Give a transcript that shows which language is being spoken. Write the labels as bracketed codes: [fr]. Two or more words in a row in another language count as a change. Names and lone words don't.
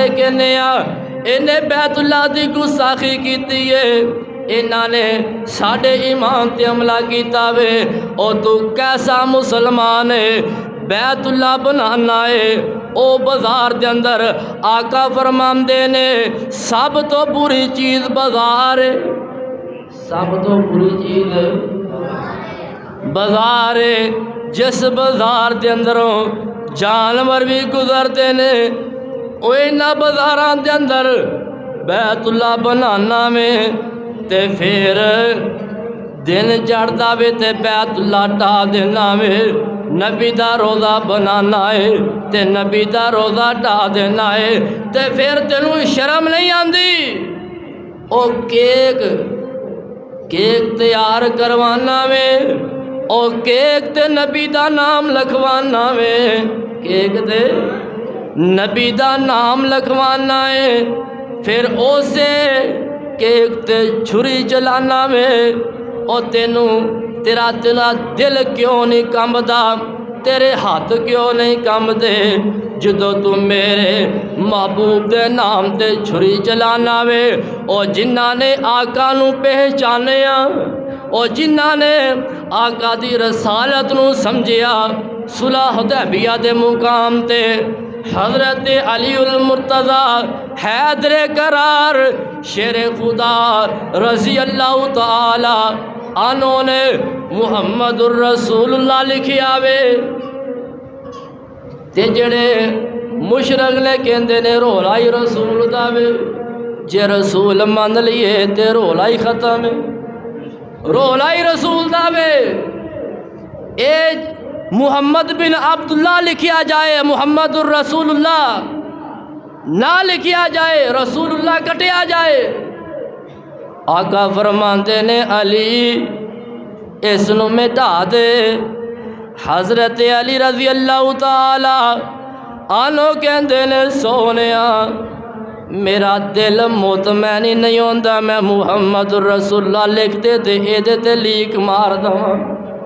[pa] کہنے انہیں بیت اللہ دی گستاخی کیتی ہے انہاں نے ساڑھے ایمان تے حملہ کیتا وے او تو کیسا مسلمان ہے بیت اللہ بنانا ہے او بازار دے اندر آقا فرماندے نے سب تو بری چیز بازار ہے سب تو بری چیز بازار ہے جس بازار دے اندروں جانور بھی گزرتے نے انہاں بازاراں دے اندر بیت اللہ بنانا میں تے پھر دن چڑھدا وے تے بیت اللہ ٹا دینا وے نبی دا روزہ بنانا ہے تے نبی دا روزہ ٹا دینا ہے تے پھر تینوں شرم نہیں آندی او کیک تیار کروانا وے او کیک تے نبی دا نام لکھوانا وے کیک تے نبی دا نام لکھوانا ہے پھر اسے کیک تے چھری چلانا وے او تیرا دل کیوں نہیں کمبدا تیرے ہاتھ کیوں نہیں کمبدے جدو تم میرے محبوب دے نام تے چھری چلانا وے او جنہاں نے آقا نو پہچانیا او جنہاں نے آقا دی رسالت نو سمجھیا صلح حدیبیہ دے مقام تے حضرت علی المرتضی حیدر قرار شیر خدا [ar] رضی اللہ تعالی عنہ [pa] نے [ar] محمد الرسول اللہ [pa] لکھیا وے تے جڑے مشرک نے کہندے نے رولا ہی رسول دا وے جے رسول مان لیے تے رولا ہی ختم ہے رولا ہی رسول دا وے اے محمد بن عبداللہ لکھیا جائے محمد الرسول اللہ نہ لکھیا جائے رسول اللہ کٹیا جائے آقا فرماندے نے علی اس نو مٹا دے حضرت علی [ar] رضی اللہ تعالی عنہ [pa] کہندے نے سونیا میرا دل مطمئن نہیں ہوندا میں [ar] محمد الرسول اللہ [pa] لکھ دے تے اے دے تے لیک مار دواں